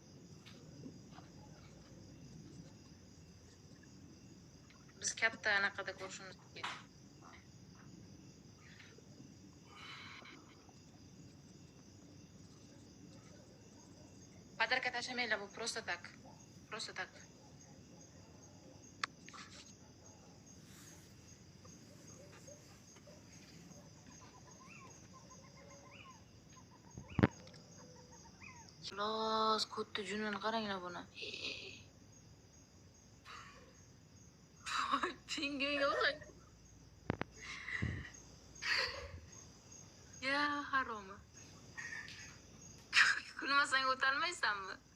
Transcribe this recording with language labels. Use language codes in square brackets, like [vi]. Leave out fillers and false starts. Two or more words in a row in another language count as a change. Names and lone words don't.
[uz] Biz katta anaqada ko'rishimiz kerak. Padarka tashlamaylar, bu [ru] просто так. Просто так. Los, [uz] ko'tni junini qaranglar buni. Tinga yo'q. Ya, haromi. Kulmasang o'tolmaysanmi?